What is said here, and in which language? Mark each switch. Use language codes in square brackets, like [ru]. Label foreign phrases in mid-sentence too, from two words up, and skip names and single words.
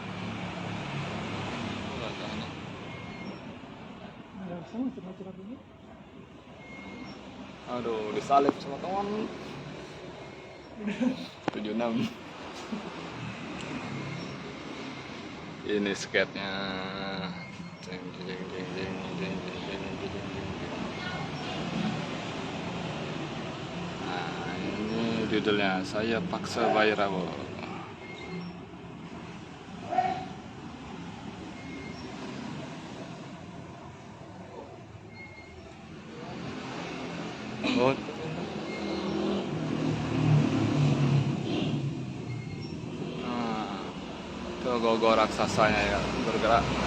[id] Oh, rasanya. Aduh, disalip sama kawan. 76. Ini skatenya. Jeng, jeng, jeng, jeng, jeng, jeng, jeng, jeng, jeng, jeng. Nah, ini judulnya Saya Paksa Bairawo. Oh, nah, itu gogo raksasanya ya bergerak.